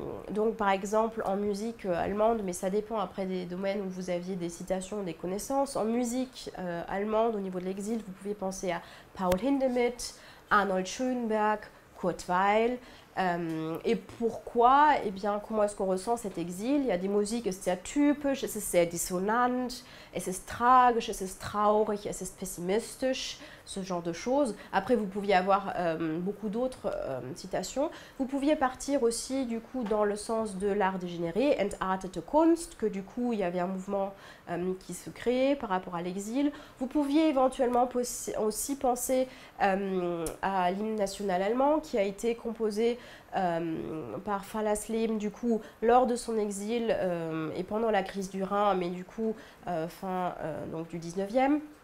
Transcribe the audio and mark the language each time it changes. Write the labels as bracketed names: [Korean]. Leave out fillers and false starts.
[French] Donc par exemple en musique allemande, mais ça dépend après des domaines où vous aviez des citations, des connaissances. En musique allemande, au niveau de l'exil, vous pouvez penser à Paul Hindemith, Arnold Schönberg, Kurt Weill. Et pourquoi? Eh bien, comment est-ce qu'on ressent cet exil? Il y a des musiques, [German] es ist sehr typisch, es ist sehr dissonant, es ist tragisch, es ist traurig, es ist pessimistisch, [French] ce genre de choses. Après, vous pouviez avoir beaucoup d'autres citations. Vous pouviez partir aussi, du coup, dans le sens de l'art dégénéré, entartete Kunst, que du coup, il y avait un mouvement qui se créait par rapport à l'exil. Vous pouviez éventuellement aussi penser à l'hymne national allemand, qui a été composé par Fallersleben, du coup, lors de son exil et pendant la crise du Rhin, mais du coup, fin donc, du 19e.